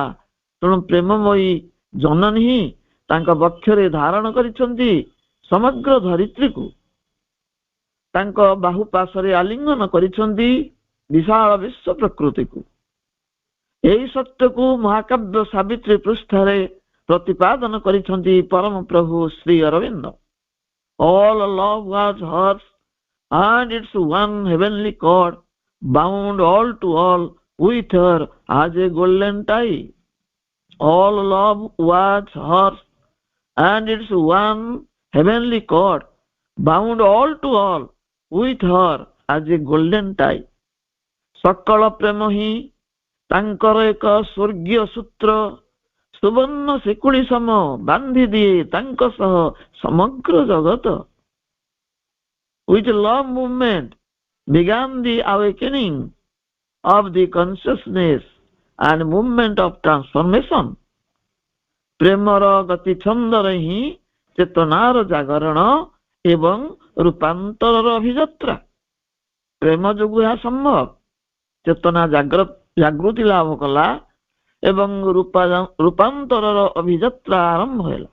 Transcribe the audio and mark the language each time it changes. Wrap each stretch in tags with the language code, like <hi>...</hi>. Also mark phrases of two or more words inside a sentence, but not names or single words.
<or>ତେଣୁ ପ୍ରେମମୟୀ ଜନନୀ ହିଁ ତାଙ୍କ ବକ୍ଷରେ ଧାରଣ କରିଛନ୍ତି ସମଗ୍ର ଧରିତ୍ରୀକୁ, ତାଙ୍କ ବାହୁ ପାଶରେ ଆଲିଙ୍ଗନ କରିଛନ୍ତି ବିଶାଳ ବିଶ୍ୱ ପ୍ରକୃତିକୁ। ଏହି ସତ୍ୟକୁ ମହାକାବ୍ୟ ସାବିତ୍ରୀ ପୃଷ୍ଠାରେ ପ୍ରତିପାଦନ କରିଛନ୍ତି ପରମ ପ୍ରଭୁ ଶ୍ରୀ ଅରବିନ୍ଦ।</or> <en>All love was hers and its one heavenly cord bound all to all with her as a golden tie. All love was hers and its one heavenly cord bound all to all with her as a golden tie.</en> <or>ସକଳ ପ୍ରେମ ହିଁ ତାଙ୍କର ଏକ ସ୍ୱର୍ଗୀୟ ସୂତ୍ର, ସୁବର୍ଣ୍ଣ ଶିକୁଳି ସମ ବାନ୍ଧି ଦିଏ ତାଙ୍କ ସହ ସମଗ୍ର ଜଗତ।</or> <en>With love movement began the awakening of the consciousness and movement of transformation.</en> <or>ପ୍ରେମର ଗତି ଛନ୍ଦରେ ହିଁ ଚେତନାର ଜାଗରଣ ଏବଂ ରୂପାନ୍ତରର ଅଭିଯାତ୍ରା। ପ୍ରେମ ଯୋଗୁଁ ଏହା ସମ୍ଭବ। ଚେତନା ଜାଗୃତି ଲାଭ କଲା ଏବଂ ରୂପାନ୍ତରର ଅଭିଯାତ୍ରା ଆରମ୍ଭ ହେଲା।</or>